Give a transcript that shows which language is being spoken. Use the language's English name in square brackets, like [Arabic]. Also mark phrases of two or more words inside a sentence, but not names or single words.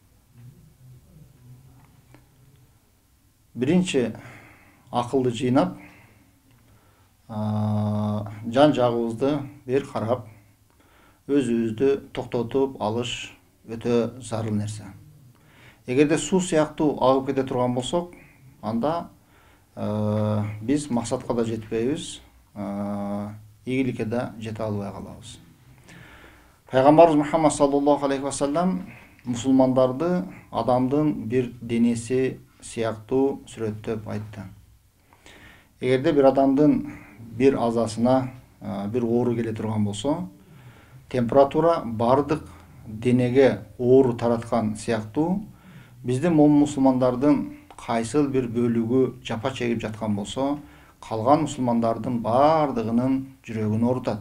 [Kyrgyz] Биринчи акылды жыйнап, жан жагыбызды бир карап, өзүбүздү токтотуп алыш өтө зарыл нерсе. Эгерде суу сыяктуу агып кете турган болсок, анда биз максатка да жетпейбиз, ийгиликке да жете албай калабыз. Пайгамбарыбыз Мухаммад [Arabic] صلى الله عليه وسلم [Kyrgyz] мусулмандарды адамдын бир денеси сыяктуу сүрөттөп айтты. Эгерде бир адамдын бир азасына бир оору келе турган болсо, температура бардык денеге оору тараткан сыяктуу, биздин мусулмандардын кайсыл бир бөлүгү жапа чегип жаткан болсо, калган мусулмандардын бардыгынын жүрөгүн оорутат.